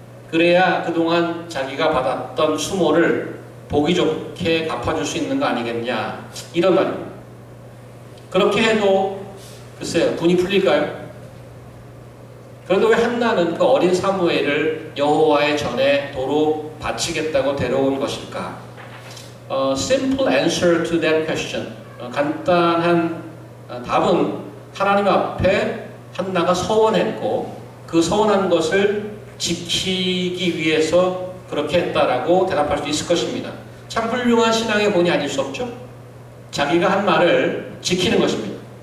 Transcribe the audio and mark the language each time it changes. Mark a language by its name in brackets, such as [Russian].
[Korean] 그래야 그동안 자기가 받았던 수모를 보기 좋게 갚아줄 수 있는 거 아니겠냐. 이런 말입니다. 그렇게 해도 글쎄요, 분이 풀릴까요? 그런데 왜 한나는 그 어린 사무엘을 여호와의 전에 도로 바치겠다고 데려온 것일까? [English] Simple answer to that question. [Korean] 간단한 답은 하나님 앞에 한나가 서원했고 그 서원한 것을 지키기 위해서 그렇게 했다라고 대답할 수 있을 것입니다. 참 훌륭한 신앙의 본이 아닐 수 없죠? 자기가 한 말을 지키는 것입니다.